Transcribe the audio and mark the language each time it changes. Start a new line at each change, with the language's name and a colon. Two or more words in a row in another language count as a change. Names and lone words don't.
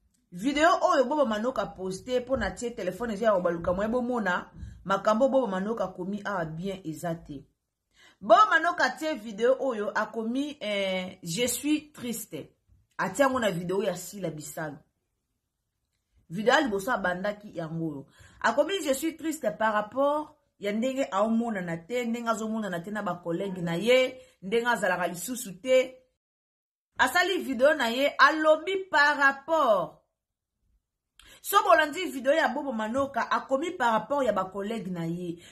Lingala: Video oyo Bobo Manoka poste po na tie telefone eza ya kobaluka mwa bomona, makambo Bobo Manoka komi awa bien eza te. Bobo Manoka tie video oyo akomi, eh,
French: je suis triste.
Lingala: Atia yango na video ya Sila Bisalu. Video ya liboso abandaki yango oyo. Akomi,
French: "Je suis triste par rapport
Lingala: ya ndenge aomonana te, ndenge azomonana te na ba collègue na ye, ndenge azalaka lisusu te." Asali video na ye, alobi
French: par rapport.
Lingala: So bolandi video ya Bobo Manoka, akomi
French: par rapport
Lingala: ya ba collègue na ye.